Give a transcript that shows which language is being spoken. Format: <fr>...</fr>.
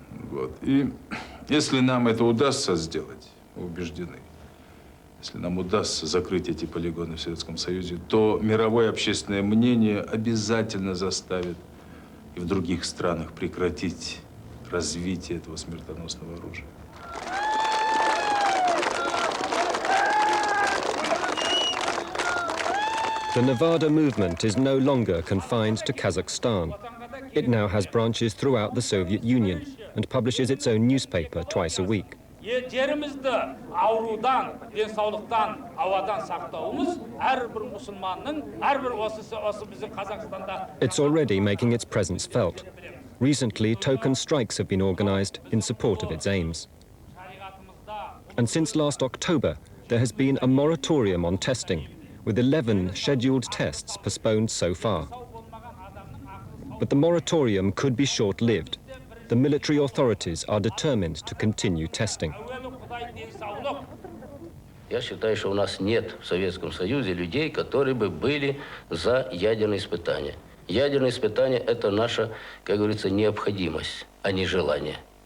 <ru>Вот. И если нам это удастся сделать, мы убеждены, если нам удастся закрыть эти полигоны в Советском Союзе, то мировое общественное мнение обязательно заставит и в других странах прекратить развитие этого смертоносного оружия.</ru> <en>The Nevada movement is no longer confined to Kazakhstan. It now has branches throughout the Soviet Union and publishes its own newspaper twice a week.</en> <kk>Жерімізді аурудан, денсаулықтан, ауадан сақтауымыз әрбір мұсылманның, әрбір осы біздің Қазақстанда.</kk> <en>It's already making its presence felt. Recently, token strikes have been organized in support of its aims. And since last October, there has been a moratorium on testing, with 11 scheduled tests postponed so far. But the moratorium could be short-lived. The military authorities are determined to continue testing.</en> <ru>Я считаю, что у нас нет в Советском Союзе людей, которые бы были за ядерные испытания. Ядерные испытания – это наша, как говорится, необходимость, а не желание.</ru>